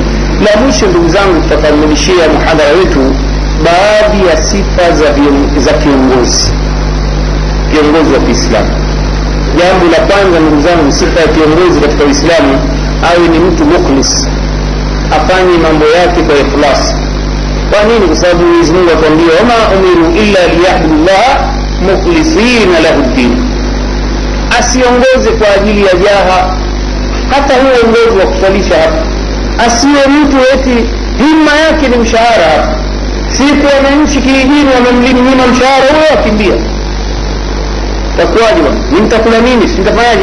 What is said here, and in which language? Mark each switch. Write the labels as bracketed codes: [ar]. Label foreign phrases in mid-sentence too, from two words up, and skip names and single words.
[sw] La mwisho ndugu zangu, tutakamilishia muhadhara wetu baadhi ya sifa za kiongozi wa Kiislamu. Jambo la kwanza ndugu zangu, sifa ya kiongozi katika Uislamu awe ni mtu mukhlis, afanye mambo yake kwa ikhlas. Kwa nini? Kwa sababu Mwenyezi Mungu atuambia [ar] وما أمروا إلا ليعبدوا الله مخلصين له الدين. [sw] Asiongoze kwa ajili ya jaha, hata huo uongozi wa kusalisha hapa, asiwe mtu eti himma yake ni mshahara hapa. Siku wananchi kijijini wamemlimia mshahara, huyo akimbia. Takuwaje bwana? Nitakula nini? Sitafanyaje?